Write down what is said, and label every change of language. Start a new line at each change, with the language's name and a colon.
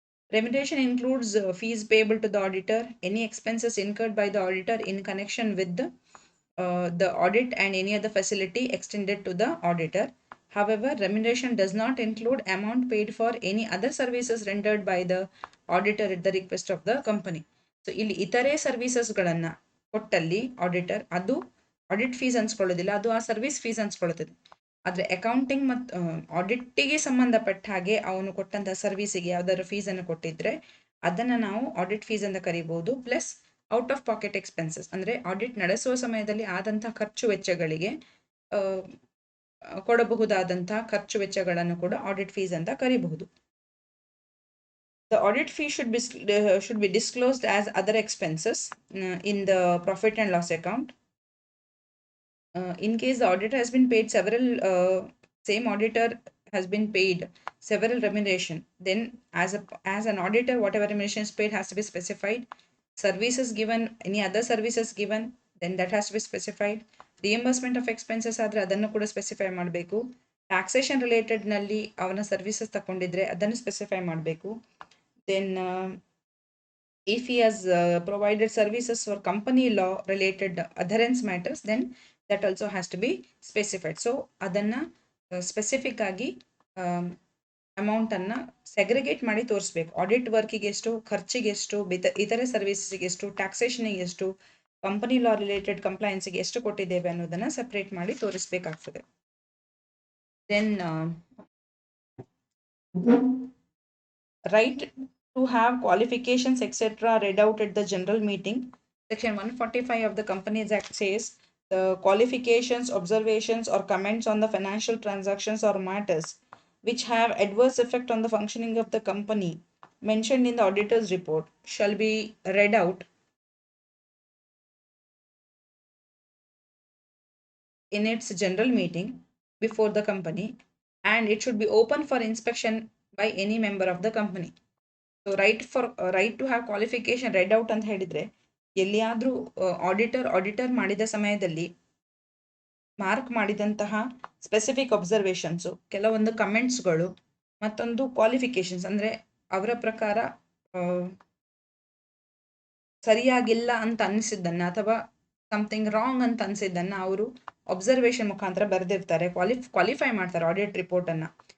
English: Remuneration includes fees payable to the auditor, any expenses incurred by the auditor in connection with the audit, and any other facility extended to the auditor. However, remuneration does not include amount paid for any other services rendered by the auditor at the request of the company.
Kannada: So ಇಲ್ಲಿ ಇತರೆ ಸರ್ವಿಸಸ್ಗಳನ್ನು ಕೊಟ್ಟಲ್ಲಿ auditor ಅದು audit fees ಅನ್ಸ್ಕೊಳ್ಳೋದಿಲ್ಲ, ಅದು ಆ service fees ಅನ್ಸ್ಕೊಳ್ಳುತ್ತದೆ. ಆದರೆ accounting ಮತ್ತು ಆಡಿಟಿಗೆ ಸಂಬಂಧಪಟ್ಟ ಹಾಗೆ ಅವನು ಕೊಟ್ಟಂತಹ ಸರ್ವಿಸಿಗೆ ಯಾವ್ದಾದ್ರು ಫೀಸ್ ಅನ್ನು ಕೊಟ್ಟಿದ್ರೆ ಅದನ್ನ ನಾವು ಆಡಿಟ್ ಫೀಸ್ ಅಂತ ಕರಿಬಹುದು.
English: plus out of pocket expenses,
Kannada: ಅಂದ್ರೆ ಆಡಿಟ್ ನಡೆಸುವ ಸಮಯದಲ್ಲಿ ಆದಂತಹ ಖರ್ಚು ವೆಚ್ಚಗಳಿಗೆ ಕೊಡಬಹುದಾದಂತಹ ಖರ್ಚು ವೆಚ್ಚಗಳನ್ನು ಕೂಡ ಆಡಿಟ್ ಫೀಸ್ ಅಂತ ಕರಿಬಹುದು.
English: The audit fee should be disclosed as other expenses in the profit and loss account. In case the auditor has been paid several, same auditor has been paid several remuneration, then as an auditor, whatever remuneration is paid has to be specified. Services given, any other services given, then that has to be specified. Reimbursement of expenses
Kannada: ಆದ್ರೆ ಅದನ್ನು ಕೂಡ specify ಮಾಡಬೇಕು. Taxation related ನಲ್ಲಿ ಅವನ services ತಗೊಂಡಿದ್ರೆ ಅದನ್ನು specify ಮಾಡಬೇಕು.
English: Then if he has provided services for company law related adherence matters, then that also has to be specified.
Kannada: So ಅದನ್ನ specific ಆಗಿ ಅಮೌಂಟ್ ಅನ್ನ ಸೆಗ್ರಿಗೇಟ್ ಮಾಡಿ ತೋರಿಸ್ಬೇಕು. ಆಡಿಟ್ ವರ್ಕಿಗೆ ಎಷ್ಟು, ಖರ್ಚಿಗೆ ಎಷ್ಟು, ಇತರೆ ಸರ್ವಿಸ್ಗೆ ಎಷ್ಟು, ಟ್ಯಾಕ್ಸೇಷನ್ಗೆ ಎಷ್ಟು, ಕಂಪನಿ ಲಾ ರಿಲೇಟೆಡ್ ಕಂಪ್ಲೈನ್ಸ್ಗೆ ಎಷ್ಟು ಕೊಟ್ಟಿದ್ದೇವೆ ಅನ್ನೋದನ್ನ ಸೆಪರೇಟ್ ಮಾಡಿ ತೋರಿಸ್ಬೇಕಾಗ್ತದೆ.
English: Then right to have qualifications etc. read out at the general meeting. Section 145 of the Companies Act says the qualifications, observations or comments on the financial transactions or matters which have adverse effect on the functioning of the company mentioned in the auditor's report shall be read out in its general meeting before the company, and it should be open for inspection by any member of the company. So right to have qualification read out
Kannada: ಅಂತ ಹೇಳಿದ್ರೆ, ಎಲ್ಲಿಯಾದ್ರೂ auditor ಮಾಡಿದ ಸಮಯದಲ್ಲಿ mark ಮಾಡಿದಂತಹ specific ಅಬ್ಸರ್ವೇಷನ್ಸು, ಕೆಲವೊಂದು ಕಮೆಂಟ್ಸ್ಗಳು, ಮತ್ತೊಂದು qualifications ಅಂದರೆ ಅವರ ಪ್ರಕಾರ ಸರಿಯಾಗಿಲ್ಲ ಅಂತ ಅನಿಸಿದ್ದನ್ನು ಅಥವಾ
English: something wrong
Kannada: ಅಂತ ಅನಿಸಿದ್ದನ್ನು ಅವರು ಅಬ್ಸರ್ವೇಷನ್ ಮುಖಾಂತರ ಬರೆದಿರ್ತಾರೆ, ಕ್ವಾಲಿಫೈ ಮಾಡ್ತಾರೆ ಆಡಿಟ್ ರಿಪೋರ್ಟನ್ನು.